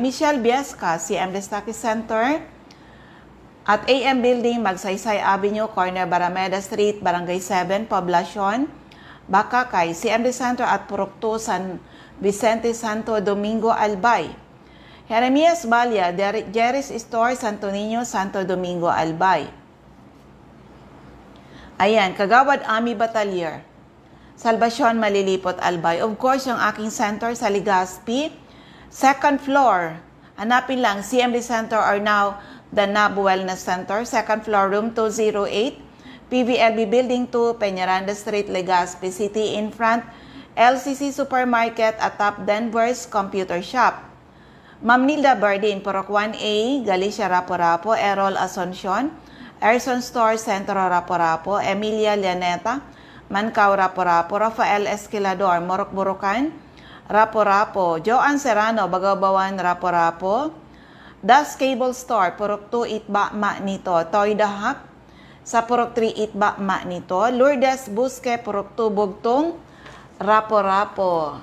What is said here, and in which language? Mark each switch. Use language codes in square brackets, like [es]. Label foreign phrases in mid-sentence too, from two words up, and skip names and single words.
[tl] Michelle Biesca, CM Destaki Center. At AM Building, Magsaysay Avenue, Corner Barameda Street, Barangay 7, Poblacion, Bakakay, CMD Center at Purok 2, San Vicente, Santo Domingo, Albay. Jeremias Balya, Jerry's Store, Santo Niño, Santo Domingo, Albay. Ayan, Kagawad Army Batalyer, Salvacion, Malilipot, Albay. [en] Of course, [tl] yung aking center sa Legazpi, [en] second floor. Hanapin lang, CMD Center or now the NAB Wellness Center, second floor, room 208. PVLB Building 2, Peñaranda Street, Legazpi City, in front, LCC Supermarket at Top Denver's Computer Shop. [tl] Ma'am Nilda Bardin, Purok 1A, Galicia, Rapo-Rapo, Errol Asuncion, Erson Store, Centro, Rapo-Rapo, Emilia Llaneta, Mancao, Rapo-Rapo, Rafael Esquilador, Morok Burukan, Rapo-Rapo, Joan Serrano, Bagabawan, Rapo-Rapo, Das Cable Store, Purok 2, Itba, Nito, Toy Dahak, sa Purok 3, Itba, Nito, Lourdes Busque, Purok 2, Bugtong, Rapo-Rapo.